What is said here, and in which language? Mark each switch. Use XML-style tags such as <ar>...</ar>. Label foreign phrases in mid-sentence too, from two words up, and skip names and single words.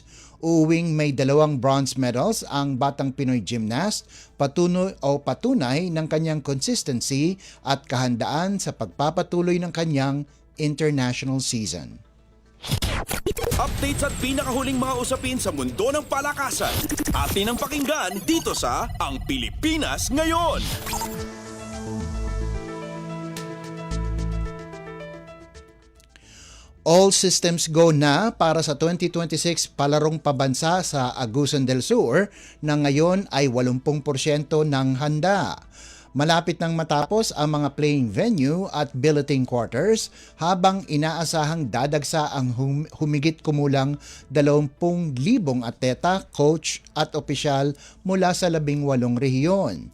<tl>Uwing may 2</tl> <en>bronze medals</en> <tl>ang batang Pinoy gymnast, patunay ng kanyang consistency at kahandaan sa pagpapatuloy ng kanyang</tl> <en>international season.</en> <tl>Updates at pinakahuling mga usapin sa mundo ng palakasan. Atin ang pakinggan dito sa Ang Pilipinas Ngayon.</tl> <en>All systems go</en> <tl>na para sa 2026 palarong pabansa sa Agusan del Sur na ngayon ay 80% ng handa. Malapit nang matapos ang mga</tl> <en>playing venue</en> <tl>at</tl> <en>billeting quarters</en> <tl>habang inaasahang dadagsa ang humigit kumulang 20,000 atleta, coach at opisyal mula sa 18 rehiyon.</tl>